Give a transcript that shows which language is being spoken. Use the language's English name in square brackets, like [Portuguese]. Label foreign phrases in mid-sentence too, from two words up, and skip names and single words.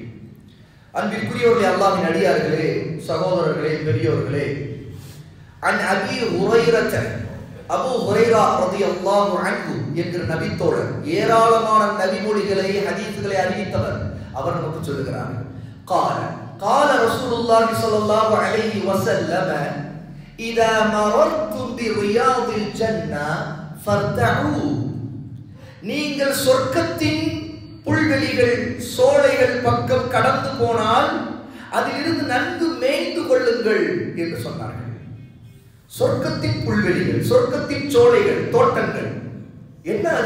[Tamil] அன்பிற்குரியவர்களே, அல்லாஹ்வின் அடியார்களே, சகோதரர்களே, பெரியோர்களே, [Arabic] عن أبي هريرة [Tamil] அபூ ஹுரைரா [Arabic] رضي الله عنه [Tamil] என்கிற நபித்தோழர் ஏராளமான நபிமொழிகளை ஹதீஸ்களை அறிவித்தவர். அவர் நமக்கு சொல்லுகிறார், [Arabic] قال رسول الله صلى الله عليه وسلم إذا مررتم برياض الجنة فارتعوا. [Tamil] நீங்கள் சொர்க்கத்தின் புல்வெளிகள் சோலைகள் பக்கம் கடந்து போனால் அதிலிருந்து நன்கு மேய்ந்து கொள்ளுங்கள் என்று சொன்னார்கள். சொர்க்கத்தின் புல்வெளிகள், சொர்க்கத்தின் சோலைகள், தோட்டங்கள் என்ன அது?